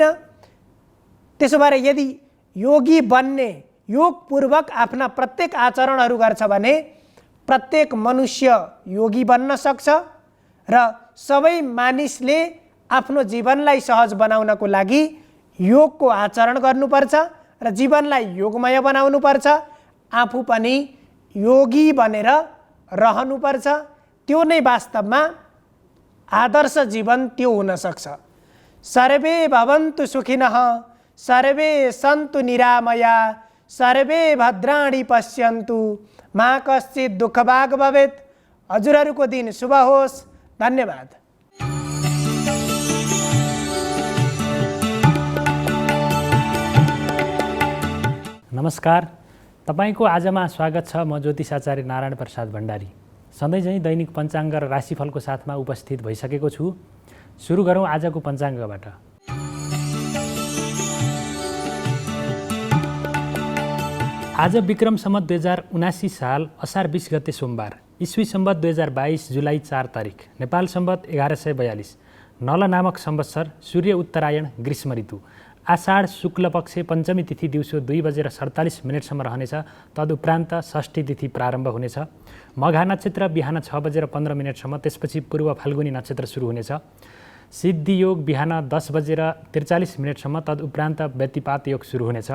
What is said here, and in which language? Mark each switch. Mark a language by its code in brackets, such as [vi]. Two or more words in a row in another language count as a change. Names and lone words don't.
[ne] त्यसो भएर यदि योगी बन्ने, योगपूर्वक आफ्ना प्रत्येक आचरणहरू गर्छ भने प्रत्येक मनुष्य योगी बन्न सक्छ र सबै मानिसले आफ्नो जीवनलाई सहज बनाउनको लागि योगको आचरण गर्नुपर्छ र जीवनलाई योगमय बनाउनुपर्छ। आफू पनि योगी बनेर रहनुपर्छ। त्यो नै वास्तवमा आदर्श जीवन त्यो हुन सक्छ। [sa] सर्वे भवन्तु सुखिनः, सर्वे सन्तु निरामया, सर्वे भद्राणि पश्यन्तु, मा कश्चित् दुःखभाग् भवेत्। [ne] हजुरहरूको दिन शुभ होस्। धन्यवाद। नमस्कार, तपाईको आजमा स्वागत छ। म ज्योतिष आचार्य नारायण प्रसाद भण्डारी सधैँ चाहिँ दैनिक पञ्चाङ्ग र राशिफलको साथमा उपस्थित भइसकेको छु। सुरु गरौँ आजको पञ्चाङ्गबाट। आज विक्रम सम्वत 2079 साल असार 20 गते सोमबार, ईस्वी सम्वत 2022 जुलाई 4 तारिक, नेपाल सम्वत 1142, नल नामक संवत्सर, सूर्य उत्तरायण, ग्रीष्म ऋतु, आषाढ शुक्ल पक्ष पञ्चमी तिथि दिउँसो 2:47 रहनेछ। तदुपरान्त षष्ठी तिथि प्रारम्भ हुनेछ। मघा नक्षत्र बिहान 6:15 त्यसपछि पूर्व फाल्गुनी नक्षत्र सुरु हुनेछ। सिद्धि योग बिहान 10:43 तदुपरान्त व्यतिपात योग सुरु हुनेछ।